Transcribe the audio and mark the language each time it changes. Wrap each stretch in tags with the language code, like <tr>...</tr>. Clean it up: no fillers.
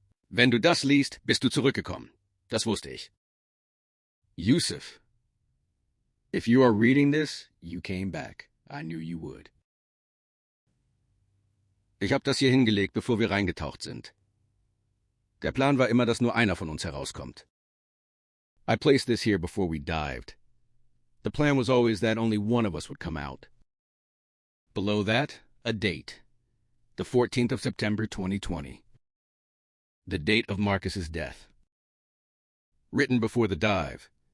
<de>Wenn du das liest, bist du zurückgekommen. Das wusste ich. Youssef.</de> <en>If you are reading this, you came back. I knew you would.</en> <de>Ich habe das hier hingelegt, bevor wir reingetaucht sind. Der Plan war immer, dass nur einer von uns herauskommt.</de> <en>I placed this here before we dived. The plan was always that only one of us would come out. Below that, a date. The 14th of September, 2020. The date of Marcus's death. Written before the dive.</en>